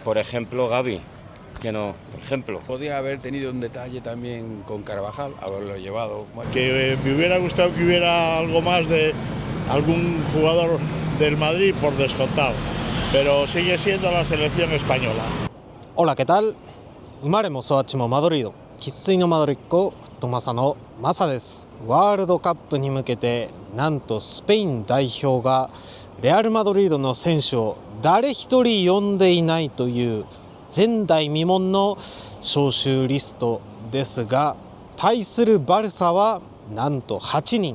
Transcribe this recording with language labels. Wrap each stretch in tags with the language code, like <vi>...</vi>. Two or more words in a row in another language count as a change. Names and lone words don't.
<es>Por ejemplo, Gavi, que no, por ejemplo. Podría haber tenido un detalle también con Carvajal, haberlo llevado. Bueno. Que me hubiera gustado que hubiera algo más de algún jugador del Madrid, por descontado, pero sigue siendo la selección española. Hola, ¿qué tal?</es> <ja>生まれも育ちもマドリード、生粋のマドリッコ、フットマサのマサです。ワールドカップに向けて、なんとスペイン代表がレアルマドリードの選手を誰一人呼んでいないという前代未聞の招集リストですが、対するバルサはなんと8人。</ja>